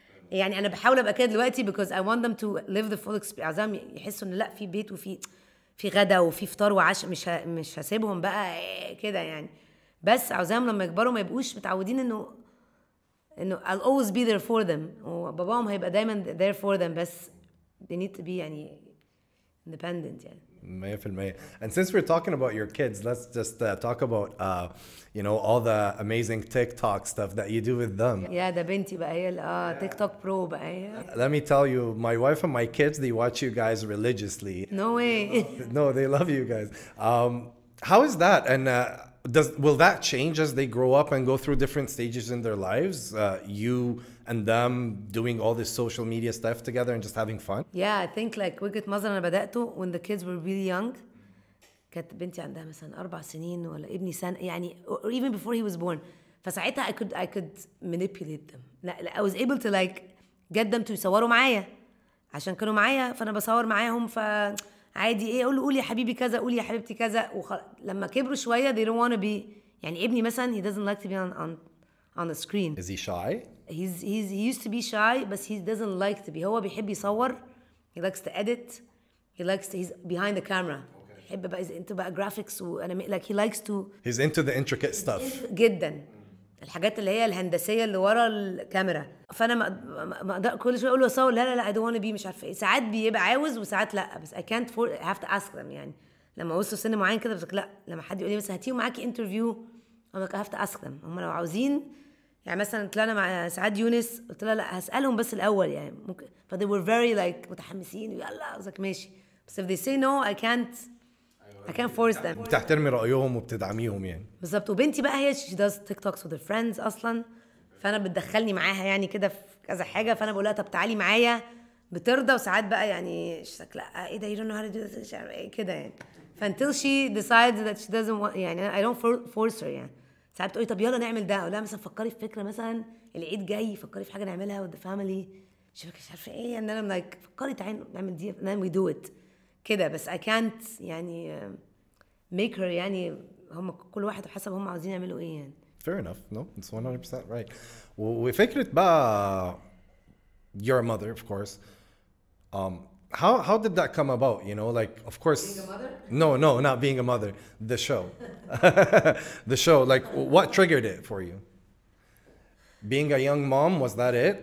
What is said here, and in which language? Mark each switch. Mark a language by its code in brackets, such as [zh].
[ar] يعني انا بحاول ابقى كده دلوقتي [en] because I want them to live the full experience. [ar] عايزهم يحسوا ان لا في بيت وفي غدا وفي فطار وعشاء. مش هسيبهم بقى كده يعني. بس عاوزاهم لما يكبروا ما يبقوش متعودين انه [en] I'll always be there for them. [ar] وباباهم هيبقى دايما [en] there for them, بس they need to be يعني independent يعني. 100%. And since we're talking about your kids, let's just talk about all the amazing TikTok stuff that you do with them. [ar] يا ده بنتي بقى هي تيك توك برو بقى هي. [en] Let me tell you, my wife and my kids, they watch you guys religiously. No way. No, they love you guys. How is that? And will that change as they grow up and go through different stages in their lives? You and them doing all this social media stuff together and just having fun? Yeah, I think like [ar] وجهة نظر أنا بدأته [en] when the kids were really young. [ar] كانت بنتي عندها مثلا 4 سنين ولا ابني سنة يعني [en] or even before he was born. فساعتها I could manipulate them. [ar] لا [en] I was able to like get them to [ar] يصوروا معايا عشان كانوا معايا فأنا بصور معاهم فعادي إيه أقول له قول يا حبيبي كذا قول يا حبيبتي كذا لما كبروا شوية [en] they don't want to be [ar] يعني ابني مثلا [en] he doesn't like to be on the screen. Is he shy? He used to be shy but he doesn't like to be. [ar] هو بيحب يصور. [en] He likes to edit. He's behind the camera. [ar] يحب بقى [en] into بقى graphics like he likes to. He's into the intricate stuff. [ar] جدا. الحاجات اللي هي الهندسيه اللي ورا الكاميرا فانا ما اقدر كل شويه اقول له اصور لا [en] I don't want to be [ar] مش عارفه ايه ساعات بيبقى عاوز وساعات لا بس [en] I can't I have to ask them [ar] يعني لما وصلوا سن معين كده بس لا لما حد يقول لي مثلا هاتيهم معاكي انترفيو [en] I'm like I have to ask them [ar] هم لو عاوزين يعني مثلا طلعنا مع سعاد يونس قلت لها لا هسالهم بس الاول يعني ممكن ف [en] they were very like [ar] متحمسين يلا I was like ماشي بس [en] if they say no I can't force them. [ar] بتحترمي رأيهم وبتدعميهم يعني. بالظبط وبنتي بقى هي [en] she does TikToks with her friends [ar] أصلا فأنا بتدخلني معاها يعني كده في كذا حاجة فأنا بقول لها طب تعالي معايا بترضى وساعات بقى يعني لا إيه ده [en] you don't know how to do this [ar] كده يعني [en] until she decides that she doesn't want [ar] يعني [en] I don't force her [ar] يعني ساعات بتقولي طب يلا نعمل ده أقول لها مثلا فكري في فكرة مثلا العيد جاي فكري في حاجة نعملها [en] with the family [ar] مش عارفة إيه and then I'm like فكري تعالي نعمل دي [en] and then we do it [ar] كده بس I can't يعني make her يعني هم كل واحد حسب هم عاوزين يعملوا ايه يعني. [en] Fair enough. No, it's 100% right. [ar] وفكرة بقى [en] your mother of course. How did that come about? You know, like of course. Being a mother? No, not being a mother. The show. The show. Like what triggered it for you? Being a young mom, was that it?